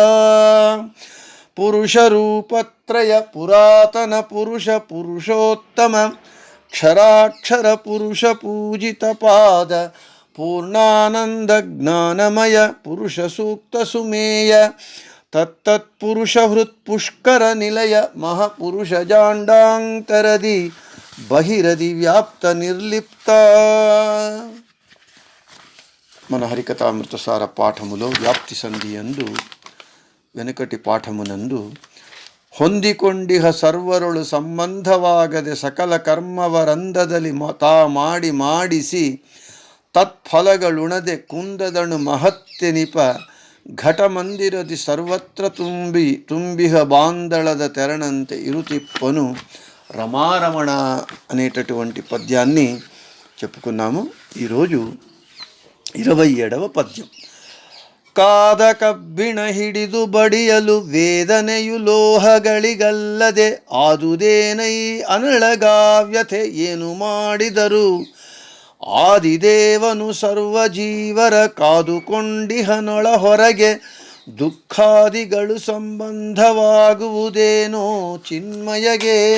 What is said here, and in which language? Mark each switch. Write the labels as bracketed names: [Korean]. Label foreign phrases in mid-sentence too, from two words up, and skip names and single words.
[Kannada] ಪುರುಷರೂಪತ್ರಯ ಪುರಾತನ ಪುರುಷ ಪುರುಷೋತ್ತಮ ಕ್ಷರಾಕ್ಷರ ಪುರುಷ ಪೂಜಿತ ಪಾದ ಪೂರ್ಣಾನಂದ ಜ್ಞಾನಮಯ ಪುರುಷ ಸೂಕ್ತ ಸುಮೇಯ ತತ್ತತ್ಪುರುಷ ಹೃತ್ಪುಷ್ಕರ ನಿಲಯ ಮಹಾಪುರುಷ ಜಾಂಡಾಂತರದಿ ಬಹಿರದಿ ವ್ಯಾಪ್ತ ನಿರ್ಲಿಪ್ತ. [Telugu] మన హరికథామృతసార పాఠములో వ్యాప్తి సంధి యందు వెనుకటి [Kannada] పాఠమునందు ಹೊಂದಿಕೊಂಡಿಹ ಸರ್ವರೊಳು ಸಂಬಂಧವಾಗದೆ ಸಕಲ ಕರ್ಮವರಂದದಲ್ಲಿ ತಾ ಮಾಡಿಸಿ ತತ್ಫಲಗಳುಣದೆ ಕುಂದದಣು ಮಹತ್ತೆನಿಪ ಘಟಮಂದಿರದಿ ಸರ್ವತ್ರ ತುಂಬಿಹ ಬಾಂದಳದ ತೆರಣಂತೆ ಇರುತಿಪ್ಪನು ರಮಾರಮಣ [Telugu] అనేటటువంటి పద్యాన్ని చెప్పుకున్నాము. ఈరోజు 27వ పద్యం. [Kannada] ಕಾದ ಕಬ್ಬಿಣ ಹಿಡಿದು ಬಡಿಯಲು ವೇದನೆಯು ಲೋಹಗಳಿಗಲ್ಲದೆ ಆದುದೇನೈ ಅನಳಗಾವ್ಯಥೆ ಏನು ಮಾಡಿದರು. ಆದಿದೇವನು ಸರ್ವಜೀವರ ಕಾದುಕೊಂಡಿಹನೊಳ ಹೊರಗೆ ದುಃಖಾದಿಗಳು ಸಂಬಂಧವಾಗುವುದೇನೋ ಚಿನ್ಮಯಗೆ.